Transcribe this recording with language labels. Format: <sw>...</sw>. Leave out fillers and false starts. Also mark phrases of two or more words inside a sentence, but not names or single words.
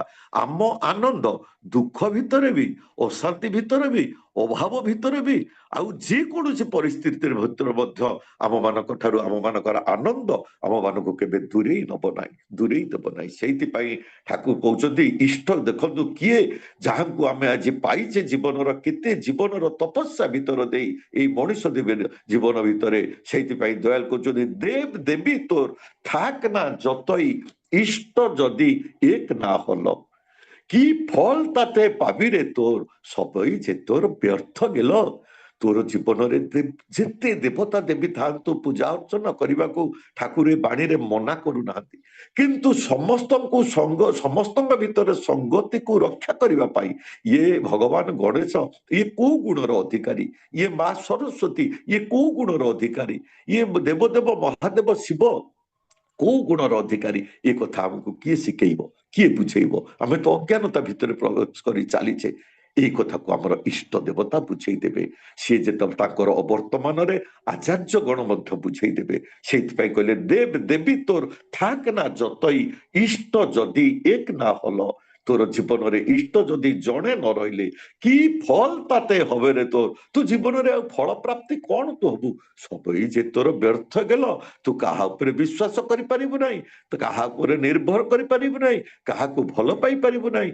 <or>ଆମ ଆନନ୍ଦ ଦୁଃଖ ଭିତରେ ବି, ଅଶାନ୍ତି ଭିତରେ ବି, ଅଭାବ ଭିତରେ ବି, ଆଉ ଯେକୌଣସି ପରିସ୍ଥିତିରେ ଭିତରେ ମଧ୍ୟ ଆମମାନଙ୍କ ଠାରୁ ଆମମାନଙ୍କର ଆନନ୍ଦ ଆମମାନଙ୍କୁ କେବେ ଦୂରେଇ ନବ ନାହିଁ, ଦୂରେଇ ଦେବ ନାହିଁ। ସେଇଥିପାଇଁ ଠାକୁର କହୁଛନ୍ତି ଇଷ୍ଟ ଦେଖନ୍ତୁ କିଏ, ଯାହାଙ୍କୁ ଆମେ ଆଜି ପାଇଛେ ଜୀବନର କେତେ ଜୀବନର ତପସ୍ୟା ଭିତର ଦେଇ ଏଇ ମଣିଷ ଜୀବନ ଭିତରେ। ସେଇଥିପାଇଁ ଦୟାଲ କହୁଛନ୍ତି ଦେବ ଦେବୀ</or> <bn>তোর থাক না যতই ইষ্ট যদি এক না হলো কি ফল তাতে পাবিরে তোর সবই যে তোর ব্যর্থ গেল।</bn> <or>তোর ଜୀବନରେ ଯେତେ ଦେବତା ଦେବୀ ଥାଆନ୍ତୁ ପୂଜା ଅର୍ଚ୍ଚନା କରିବାକୁ ଠାକୁର ଏ ବାଣୀରେ ମନା କରୁନାହାନ୍ତି, କିନ୍ତୁ ସମସ୍ତଙ୍କ ଭିତରେ ସଙ୍ଗତିକୁ ରକ୍ଷା କରିବା ପାଇଁ ଇଏ ଭଗବାନ ଗଣେଶ, ଇଏ କୋଉ ଗୁଣର ଅଧିକାରୀ, ଇଏ ମା ସରସ୍ୱତୀ, ଇଏ କୋଉ ଗୁଣର ଅଧିକାରୀ, ଇଏ ଦେବଦେବ ମହାଦେବ ଶିବ କୋଉ ଗୁଣର ଅଧିକାରୀ, ଏ କଥା ଆମକୁ କିଏ ଶିଖେଇବ, କିଏ ବୁଝେଇବ? ଆମେ ତ ଅଜ୍ଞାନତା ଭିତରେ ପ୍ରବେଶ କରି ଚାଲିଛେ। ଏଇ କଥାକୁ ଆମର ଇଷ୍ଟ ଦେବତା ବୁଝେଇ ଦେବେ। ସିଏ ଯେତେବେଳେ ତାଙ୍କର ଅବର୍ତ୍ତମାନରେ ଆଚାର୍ଯ୍ୟ ଗଣ ମଧ୍ୟ ବୁଝେଇ ଦେବେ। ସେଇଥିପାଇଁ କହିଲେ ଦେବ ଦେବୀ</or> <bn>তোর থাক না যতই ইষ্ট যদি এক না হলো।</bn> <or>তোর ଜୀବନରେ ଇଷ୍ଟ ଯଦି ଜଣେ ନ ରହିଲେ କି ଫଳ ତାତେ হবে ରେ তোর, ତୁ ଜୀବନରେ ଆଉ ଫଳ ପ୍ରାପ୍ତି କଣ ତୁ ହବୁ?</or> <bn>সবই যে তোর ব্যর্থ গেল।</bn> <or>ତୁ କାହା ଉପରେ ବିଶ୍ୱାସ କରିପାରିବୁ ନାହିଁ, ତୁ କାହା ଉପରେ ନିର୍ଭର କରିପାରିବୁ ନାହିଁ, କାହାକୁ ଭଲ ପାଇପାରିବୁ ନାହିଁ।</or>